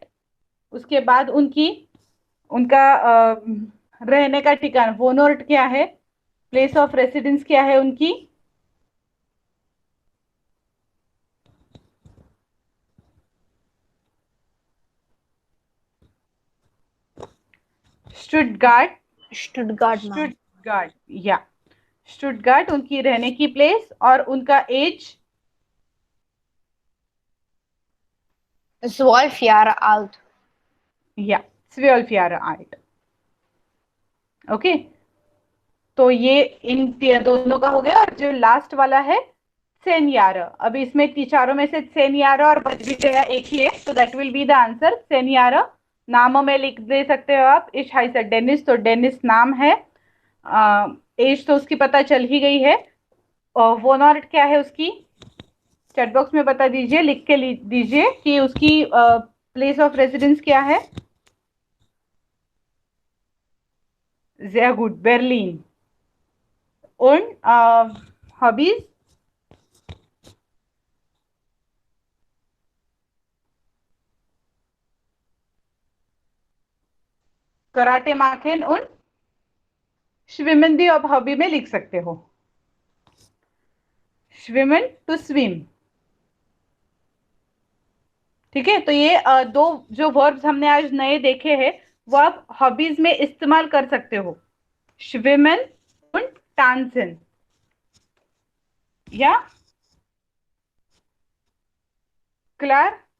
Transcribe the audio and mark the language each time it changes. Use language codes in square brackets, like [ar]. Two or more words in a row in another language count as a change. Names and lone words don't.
[hi] उसके बाद उनका रहने का ठिकाना, वोनोर्ट क्या है, [en] place of residence [hi] क्या है उनकी, स्टुटगार्ट, [en] Stuttgart, ma'am. [hi] स्टुटगार्ट, या स्टुटगार्ट उनकी रहने की प्लेस, और उनका एज [de] 12 Jahre alt. ja 12 Jahre alt. [hi] ओके, तो ये इन दोनों का हो गया। और जो लास्ट वाला है सेनियारा, अब इसमें चारों में से सेनियारा और बच भी गया एक ही है, तो [en] that will be the answer [hi] सेनियारा। नामों में लिख दे सकते हो आप, [de] Ich heiße Denis, [hi] तो डेनिस नाम है, एज तो उसकी पता चल ही गई है, और वोनॉर्ट क्या है उसकी, [en] chat box [hi] में बता दीजिए, लिख के दीजिए कि उसकी [en] place of residence [hi] क्या है। [de] sehr gut, Berlin। und Hobbys, Karate machen und schwimmen [hi] भी आप हॉबी में लिख सकते हो, स्विमन [en] to swim. [hi] ठीक है, तो ये दो जो वर्ब्स हमने आज नए देखे हैं वो आप हॉबीज में इस्तेमाल कर सकते हो, [de] schwimmen und tanzen, ja klar.